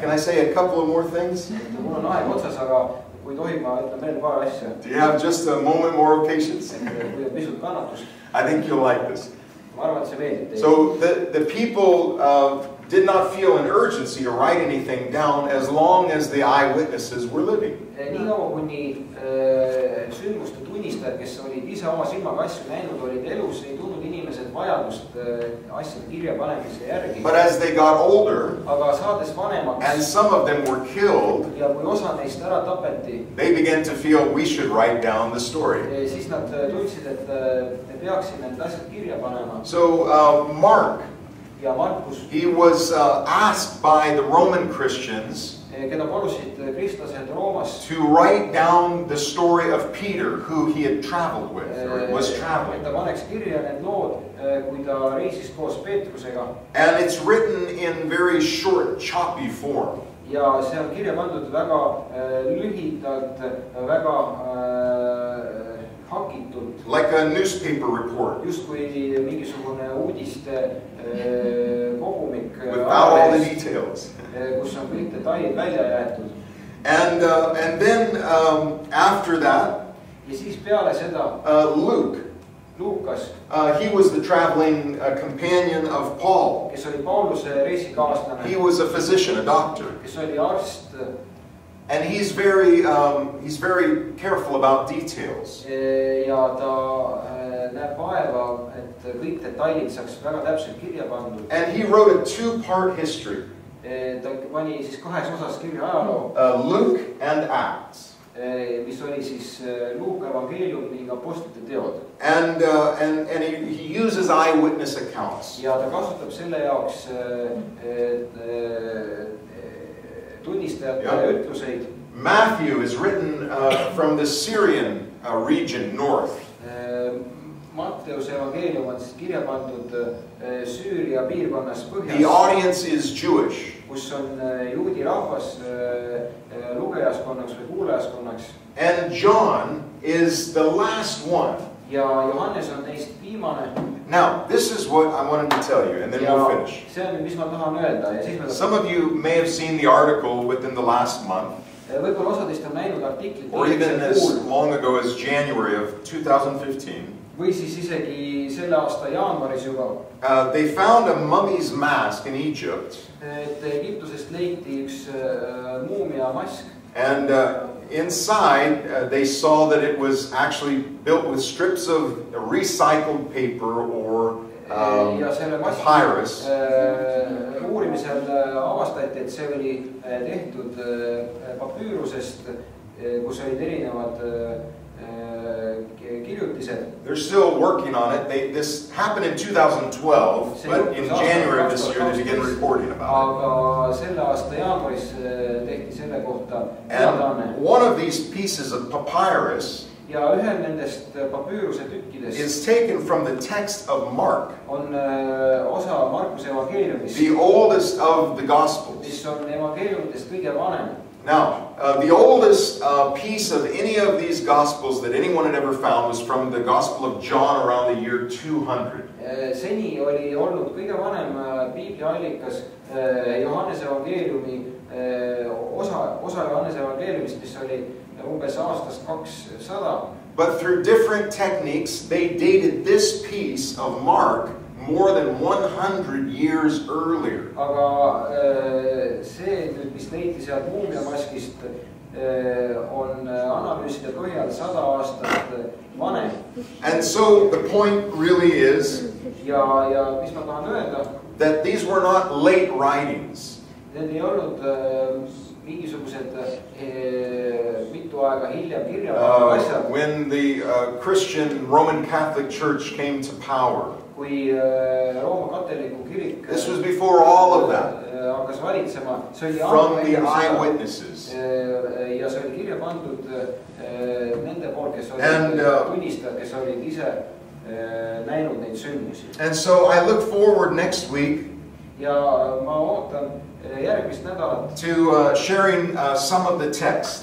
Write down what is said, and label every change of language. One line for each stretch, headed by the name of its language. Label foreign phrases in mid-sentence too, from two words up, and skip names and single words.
English: Can I say a couple of more things?
Estonian: Mul on aeg otsas, aga kui tohib, ma ütlen veel paar asja.
English: Do you have just a moment more of patience?
Estonian: Kui pisut kannatust.
English: I think you'll like this.
Estonian: Ma arvan, et see meeldib teile.
English: So the people did not feel an urgency to write anything down as long as the eyewitnesses were living.
Estonian: Nii kaua kuni sündmuste tunnistajad, kes olid ise oma silmaga asju näinud, olid elus, ei tundnud inimesed vajadust asjade kirja panemise järgi.
English: But as they got older,
Estonian: aga saades vanemaks,
English: and some of them were killed,
Estonian: ja kui osa neist ära tapeti,
English: they began to feel we should write down the story.
Estonian: Siis nad tundsid, et me peaksime need asjad kirja panema.
English: So Mark,
Estonian: ja Markus,
English: he was asked by the Roman Christians
Estonian: keda palusid kristlased Roomas
English: to write down the story of Peter, who he had traveled with, or was traveling.
Estonian: Ta paneks kirja need lood, kui ta reisis koos Peetrusega.
English: And it's written in very short, choppy form.
Estonian: Ja see on kirja pandud väga lühidalt, väga hakitult.
English: Like a newspaper report.
Estonian: Just kui mingisugune uudiste kogumik.
English: Without all the details.
Estonian: Kus on kõik detailid välja jäetud.
English: And then after that,
Estonian: ja siis peale seda, Luukas,
English: he was the traveling companion of Paul.
Estonian: Kes oli Pauluse reisikaaslane.
English: He was a physician, a doctor.
Estonian: Kes oli arst.
English: And he's very careful about details.
Estonian: Ja ta näeb vaeva, et kõik detailid saaks väga täpselt kirja pandud.
English: And he wrote a two-part history.
Estonian: Ta pani siis kahes osas kirja ajaloo.
English: Luke and Acts.
Estonian: Mis oli siis Luuka evangeelium ning apostlite teod.
English: And he uses eyewitness accounts.
Estonian: Ja ta kasutab selle jaoks tunnistajate ütluseid.
English: Matthew is written from the Syrian region north.
Estonian: Matteuse evangeelium on siis kirja pandud Süüria piirkonnas põhjas.
English: The audience is Jewish.
Estonian: Kus on juudi rahvas lugejaskonnaks või kuulajaskonnaks.
English: And John is the last one.
Estonian: Ja Johannes on neist viimane.
English: Now, this is what I wanted to tell you, and then we'll finish.
Estonian: See on, mis ma tahan öelda, ja siis me
English: Some of you may have seen the article within the last month.
Estonian: Võib-olla osadest on näinud artiklit.
English: Or even as long ago as January of 2015.
Estonian: Või siis isegi selle aasta jaanuaris juba.
English: They found a mummy's mask in Egypt.
Estonian: Et Egiptusest leiti üks muumia mask.
English: And inside they saw that it was actually built with strips of recycled paper or papyrus.
Estonian: Uurimisel avastati, et see oli tehtud papüürusest, kus olid erinevad kirjutised.
English: They're still working on it. This happened in 2012, but in January of this year they began reporting about it. And one of these pieces of papyrus is taken from the text of Mark, the oldest of the Gospels. Now, the oldest piece of any of these Gospels that anyone had ever found was from the Gospel of John around the year 200.
Estonian: Seni oli olnud kõige vanem piibliallikas Johannese evangeeliumi osa Johannese evangeeliumist, mis oli umbes aastast 200.
English: But through different techniques, they dated this piece of Mark more than 100 years earlier.
Estonian: Aga see nüüd, mis leiti sealt muumiamaskist, on analüüside põhjal 100 aastat vanem.
English: And so the point really is
Estonian: ja mis ma tahan öelda,
English: that these were not late writings.
Estonian: Need ei olnud mingisugused mitu aega hiljem kirja pandud asjad.
English: When the Christian Roman Catholic Church came to power,
Estonian: kui Rooma katoliku kirik,
English: this was before all of that.
Estonian: Hakkas valitsema, see oli
English: from the eyewitnesses.
Estonian: Ja see oli kirja pandud nende poolt, kes olid tunnistajad, kes olid ise näinud neid sündmusi.
English: And so I look forward next week
Estonian: ja ma ootan järgmist nädalat
English: to sharing some of the text